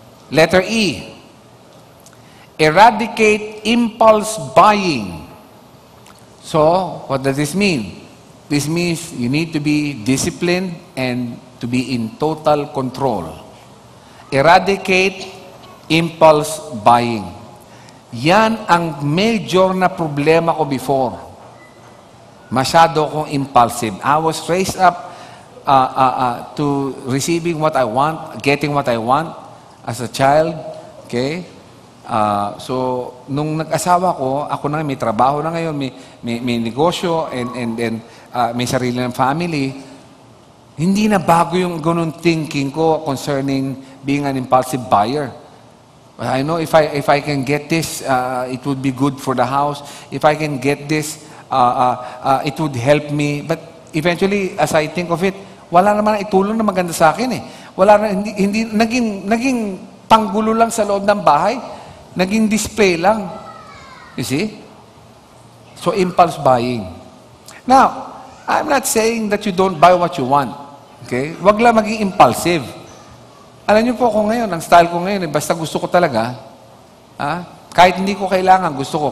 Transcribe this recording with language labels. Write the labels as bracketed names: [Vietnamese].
[English] Letter E. Eradicate impulse buying. So, what does this mean? This means you need to be disciplined and to be in total control. Eradicate impulse buying. [Filipino] Yan ang major na problema ko before. Masyado akong impulsive. [English] I was raised up to receiving what I want, getting what I want as a child. Okay? [Filipino] So, nung nag-asawa ko, ako na may trabaho na ngayon, may negosyo, and may sarili ng family. Hindi na bago yung ganun thinking ko concerning being an impulsive buyer. [English] I know if I can get this, it would be good for the house. If I can get this, it would help me. But eventually, as I think of it, [Filipino] wala naman na itulong na maganda sa akin eh. Wala na, hindi naging panggulo lang sa loob ng bahay. Naging display lang. [English] You see? [Filipino] So, impulse buying. [English] Now, I'm not saying that you don't buy what you want. Okay? [Filipino] Wag lang maging impulsive. Alam niyo po ako ngayon, ang style ko ngayon, basta gusto ko talaga, kahit hindi ko kailangan, gusto ko.